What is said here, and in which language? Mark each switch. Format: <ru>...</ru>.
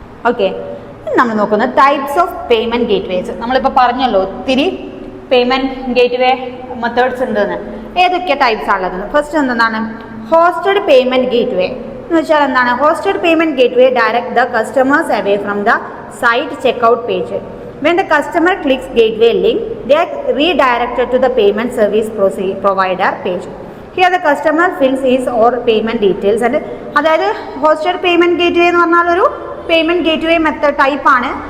<en>okay,</en> <ml>നമ്മൾ നോക്കുന്നത്</ml> <en>Types of payment gateways.</en> <ml>നമ്മളിപ്പോൾ പറഞ്ഞല്ലോ ഒത്തിരി പേയ്മെൻറ്റ് ഗേറ്റ്വേ മെത്തേഡ്സ് ഉണ്ടെന്ന്. ഏതൊക്കെ ടൈപ്സ് ആണുള്ളത്? ഫസ്റ്റ് എന്താണ്? ഹോസ്റ്റഡ് പേയ്മെൻറ്റ് ഗേറ്റ്വേ എന്ന് വെച്ചാൽ എന്താണ്?</ml> <en>Hosted payment gateway direct the customers away from the site checkout page. When the customer clicks gateway link, they are redirected to the payment service provider page. Here the customer fills his or payment details.</en> <ml>And അതായത് hosted payment gateway എന്ന് പറഞ്ഞാൽ ഒരു payment gateway method ടൈപ്പാണ്.</ml>